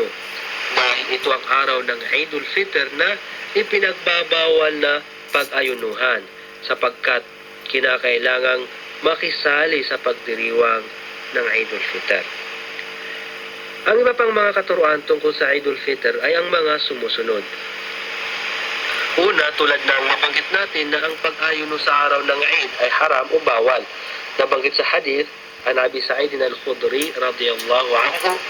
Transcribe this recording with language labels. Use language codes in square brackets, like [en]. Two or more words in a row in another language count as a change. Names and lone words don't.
[tl] Dahil ito ang araw ng Eidul Fitr na ipinagbabawal na pag-ayunuhan, sapagkat kinakailangang makisali sa pagdiriwang ng Eidul Fitr. Ang iba pang mga katuruan tungkol sa Eidul Fitr ay ang mga sumusunod. Una, tulad ng mabanggit natin na ang pag-ayuno sa araw ng Eid ay haram o bawal. Nabanggit sa hadith, [ar] عن أبي سعيد الخدري رضي الله عنه